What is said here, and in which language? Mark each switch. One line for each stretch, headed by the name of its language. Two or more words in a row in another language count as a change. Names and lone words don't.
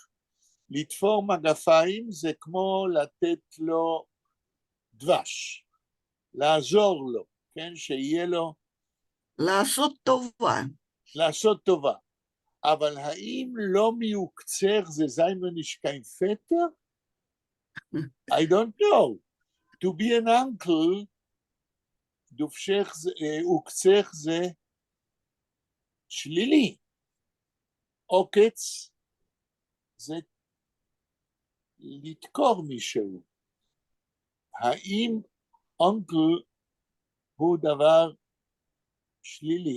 Hebrew: לתפור מגפיים זה כמו לתת לו דבש, לעזור לו, כן? שיהיה לו... לעשות טובה. לעשות טובה. אבל האם לא מעוקצך זה
Yiddish: זײַ מיר נישט קיין פֿעטער?
English: I don't know. To be an uncle,
Hebrew: דובשך, עוקצך זה שלילי. עוקץ זה לתקור מישהו. האם uncle הוא דבר שלילי?